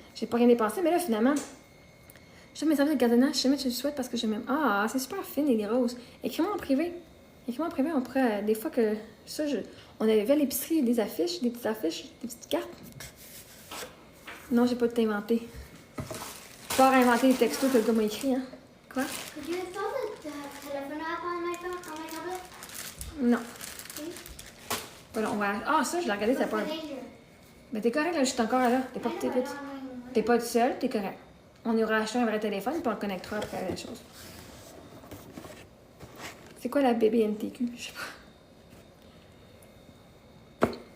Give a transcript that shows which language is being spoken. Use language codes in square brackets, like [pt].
[fr] J'ai pas rien dépensé, mais là, finalement... Je fais mes services de gardiennage, je sais que je le souhaite parce que je m'aime. Ah, c'est super fine, les roses. Écris-moi en privé. Écris-moi en privé, on pourrait... des fois que... Ça, on avait vu à l'épicerie des affiches, des petites affiches, des petites cartes. Non, j'ai pas tout inventé. Je peux pas inventer les textos que le gars m'a écrit, hein. Quoi? [en] Could you install the telephone app on my phone, on my tablet? [fr] Non. [en] Please? [fr] Voilà, on va... Ah, ça, je l'ai regardé, ça pas... [en] What's the danger? [fr] Mais t'es correct, là, je suis encore là. T'es pas [en] I know, [fr] petit [en] I [fr] vite. [en] don't know. [fr] T'es pas tout seul, t'es correct. On ira acheter un vrai téléphone puis on le connectera après la chose. C'est quoi la BBNTQ? Je sais pas.